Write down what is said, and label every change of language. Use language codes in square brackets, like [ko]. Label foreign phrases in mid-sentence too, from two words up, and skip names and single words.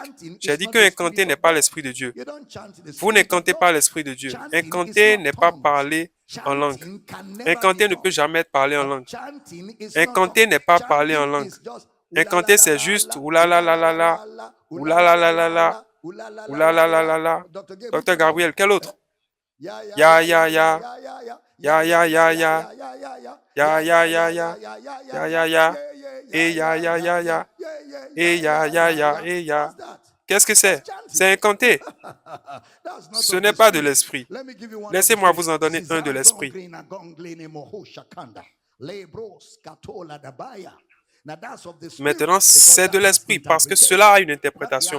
[fr] J'ai dit que incanter n'est pas l'Esprit de Dieu. Vous n'incantez pas l'Esprit de Dieu. Incanter n'est pas parler en langue. Incanter ne peut jamais être parlé en langue. Incanter n'est pas parler en langue. Incanter, c'est juste oulala la la la, oulala la la la, oulala la la la. Docteur Gabriel, quel autre? Ya ya ya, ya ya ya ya, ya ya ya ya, ya ya ya, et ya ya ya ya, et ya ya ya, et ya. Qu'est-ce que c'est? C'est incanté. Ce n'est pas de l'esprit. Laissez-moi vous en donner un de l'esprit. Maintenant, c'est de l'esprit parce que cela a une interprétation.